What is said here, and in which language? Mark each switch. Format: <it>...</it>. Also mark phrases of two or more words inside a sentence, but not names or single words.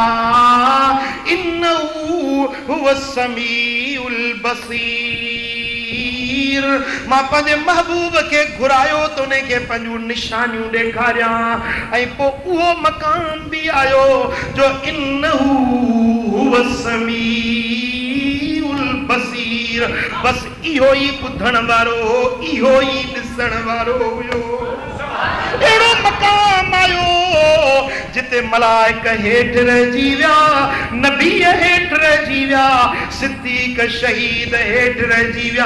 <ar>إنه هو السميع البصير.</ar> <sd>मां पंहिंजे महबूब खे घुरायो त उन खे पंहिंजूं निशानियूं ॾेखारियां ऐं पोइ उहो मकाम बि आयो जो</sd> <ar>إنه هو السميع البصير.</ar> <sd>बस इहो ई ॿुधण वारो, इहो ई ॾिसण वारो हुयो। अहिड़ो मकाम आयो जिते मलाइक हेठि रहिजी विया, नबी हेठि रहिजी विया, सिद्दीक़ शहीद हेठि रहिजी विया।</sd>